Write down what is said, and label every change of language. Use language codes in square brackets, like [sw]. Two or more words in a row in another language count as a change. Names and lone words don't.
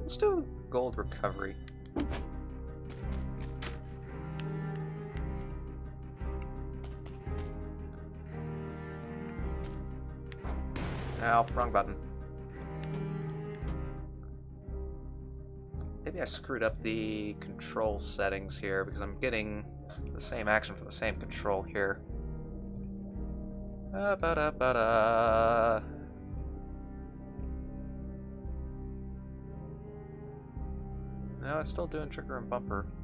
[en] Let's do gold recovery. Ow, wrong button. Maybe I screwed up the control settings here because I'm getting the same action for the same control here. Ba-da-ba-da. No, it's still doing trigger and bumper.